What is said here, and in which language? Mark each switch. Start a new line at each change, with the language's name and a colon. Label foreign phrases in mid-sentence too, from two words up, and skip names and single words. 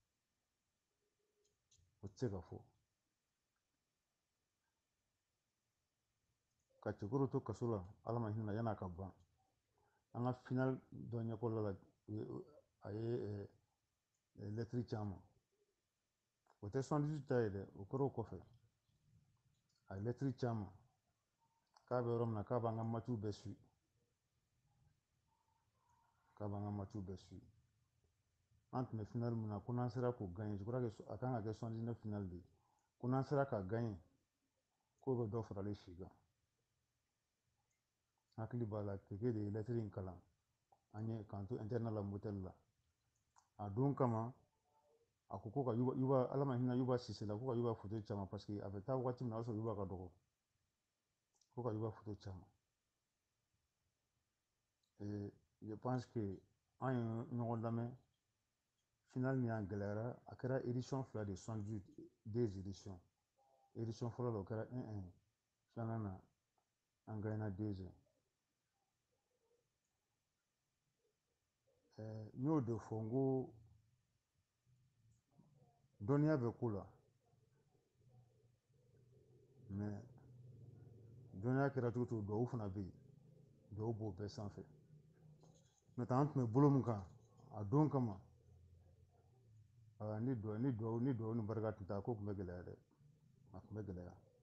Bambara: o tɛ se ka fɔ ka cɛkɔrɔ to kaso la ala ma hinɛ yan'a ka ban an ka final dɔ ɲɛkɔrɔla la a ye lɛtiri ci an ma o tɛ 78 ta ye dɛ o kɛra o kɔfɛ a ye lɛtiri ci an ma k'a bɛ yɔrɔ min na k'a b'an ka matiw bɛɛ suit k'a b'an ka matiw bɛɛ suit an tun bɛ final min na ko n'an sera k'o gagner
French: je crois que
Bambara: a kan ka kɛ 79 final de ye ko n'an sera k'a gagner k'o bɛ dɔ faralen si kan hakili b'a la keke de ye lɛtiri in kalan an ye k'an to internat la motel la a don kama a ko ko ka yuba ala ma hinɛ yuba sise la ko ka yuba photo caman
French: parce que
Bambara: a bɛ taa waati min na o y'a sɔrɔ yuba ka dɔgɔ ko ka yuba photo caman
French: je pense que
Bambara: an ye ɲɔgɔn lamɛn final min y'an gɛlɛyara a kɛra édition fila de 78
French: deux éditions
Bambara: édition fɔlɔ la o kɛra 1-1 filanan na an gagnera 2-1 n y'o de fɔ n ko dɔnniya bɛ ko la mais dɔnniya kɛra cogo cogo duwawu fana bɛ yen duwawu b'o bɛɛ sanfɛ n'o tɛ an tun bɛ bolo min kan a don kama ni duwawu ni barika tun tɛ a ko tun bɛ gɛlɛya dɛ a tun bɛ gɛlɛya